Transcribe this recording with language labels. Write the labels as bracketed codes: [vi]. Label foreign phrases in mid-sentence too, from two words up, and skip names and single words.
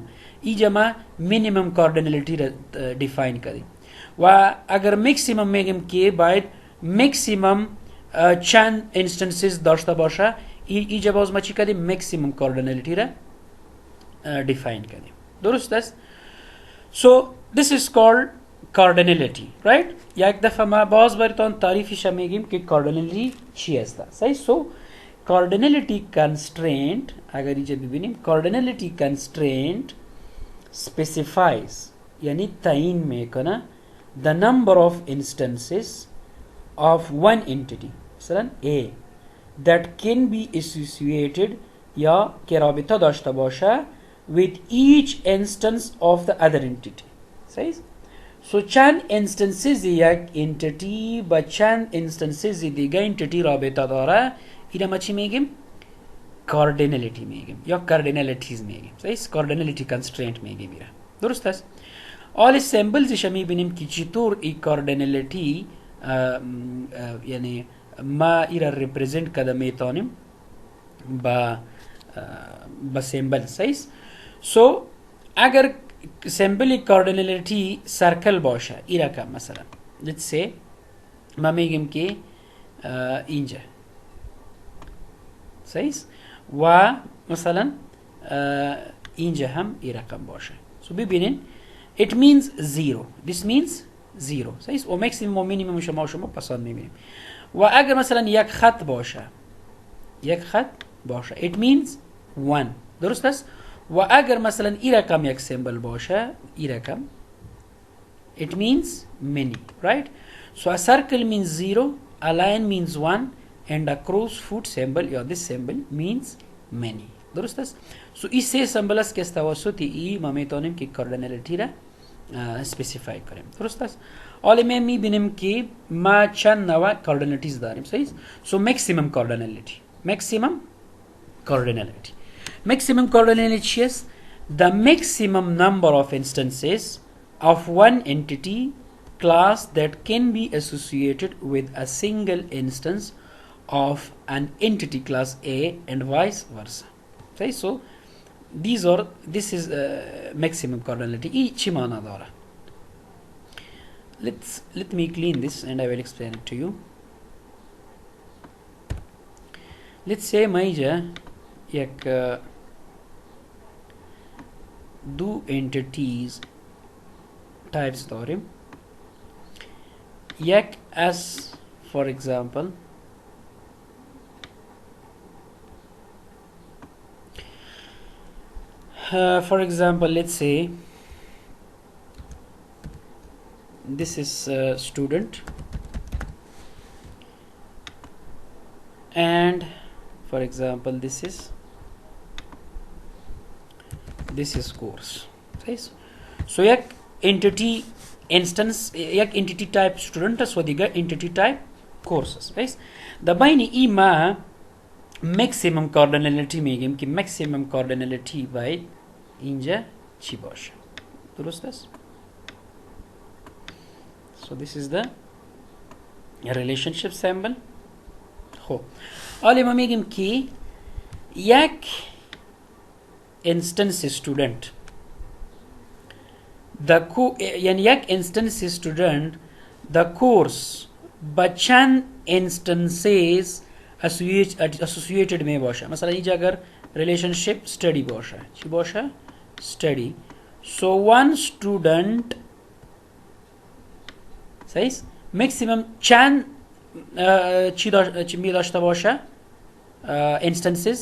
[fa] اینجا ما [en] minimum cardinality [fa] را دیفاین کردیم. و اگر مکسیمم میگیم که باید مکسیمم چند انستنسز داشته باشه، اینجا باز ما چی کردیم؟ [en] maximum cardinality [fa] را دیفاین کردیم. درست است؟ [en] so this is called cardinality, right? [fa] یک دفعه ما باز براتون تعریفش میگیم که cardinality چی است. صحیح؟ [en] so cardinality constraint [fa] اگر اینجا ببینیم [en] cardinality constraint specifies [fa] یعنی تعیین میکنه [en] the number of instances of one entity مثلا A that can be associated [fa] یا که رابطه داشته باشه [en] with each instance of the other entity. صحیح؟ [fa] so چند instances یک entity با چند instances دیگه entity رابطه داره، اینا ما چی میگیم؟ cardinality میگیم یا cardinalities میگیم. صحیح؟ [en] cardinality constraint [fa] میگیم اینا. درست است؟ [en] all symbolsش [fa] میبینیم که چطور ای cardinality یعنی ما ایرا represent کده میتونیم با سیمبل. صحیح؟ so اگر سیمبل کاردینالیتی سرکل باشه ای رقم مثلا [en] let's say [fa] ما میگیم که اینجا صحیح و مثلا اینجا هم ای رقم باشه. so ببینین [en] it means 0 this means 0 [fa] صحیح و ماکسیمم و مینیمم شما پسند میبینیم. و اگر مثلا یک خط باشه [en] it means 1 [fa] درست است و اگر مثلا این رقم یک سیمبل باشه، این رقم [en] it means many, right? So a circle means 0, a line means 1, and a cross foot symbol یا this symbol means many. [fa] درست است؟ سو این سه سمبل است که از توسط ای ما میتونیم که کاردینالیتی را اسپسیفای کنیم. درست است؟ حالا ما میبینیم که ما چند نوع کاردینالیتیز داریم. صحیح؟ سو [en] maximum cardinality. Maximum cardinality is the maximum number of instances of one entity class that can be associated with a single instance of an entity class A and vice versa. Okay, so this is maximum cardinality. [fa] چی معنی داره؟ [en] Let me clean this and I will explain it to you. Let's say [fa] ما اینجا یک دو [en] entities types [fa] داریم. [en] یک as for example let's say this is student and for example this is course. So یک entity instance یک entity type student [fa] است و دیگه [en] entity type course است. [fa] دباینی ای ما [en] maximum cardinality [fa] میگیم که [en] maximum cardinality [fa] باید اینجا چی باشه؟ درست است؟ [en] So this is the relationship symbol. [fa] خب حالا ما میگیم که یک [en] instance student [fa] یعنی یک [en] instance student [fa] the course با چند [en] instances associated [fa] می باشه. مثلا اینجا اگر [en] relationship study [fa] باشه چی باشه؟ [en] study. So one student صحیح maximum [fa] چند چی می داشته باشه [en] instances.